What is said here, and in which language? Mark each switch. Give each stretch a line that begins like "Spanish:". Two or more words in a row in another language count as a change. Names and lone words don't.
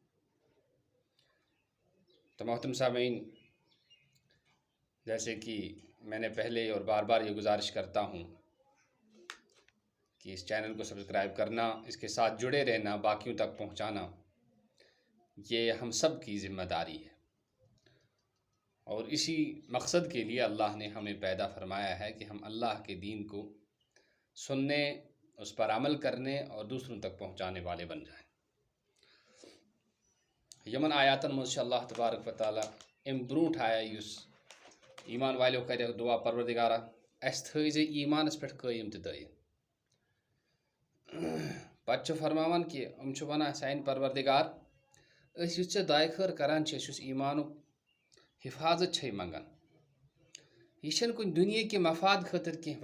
Urdu: تو محترم سامعین، جیسے کہ میں نے پہلے اور بار بار یہ گزارش کرتا ہوں کہ اس چینل کو سبسکرائب کرنا، اس کے ساتھ جڑے رہنا، باقیوں تک پہنچانا، یہ ہم سب کی ذمہ داری ہے، اور اسی مقصد کے لیے اللہ نے ہمیں پیدا فرمایا ہے کہ ہم اللہ کے دین کو سننے، اس پر عمل کرنے اور دوسروں تک پہنچانے والے بن جائیں۔
Kashmiri: یمن آیاتن مجھ اللہ تبارک و تعالیٰ ام برونٹ آیا اس ایمان والوں کرے دعا پروردگارہ اس تھٲیزِ ایمانس پٮ۪ٹھ قٲیِم تہٕ دٲیِم۔ پتہٕ چھُ فرماوان کہ چھُ ونان سانہِ پروردگار أسۍ یُس ژےٚ دعاے خٲر کران چھِ، أسۍ یُس ایمانُک حفاظت چھے منگان، یہ چھنہٕ کُنہِ دُنیا کہِ مفاد خٲطرٕ کینٛہہ۔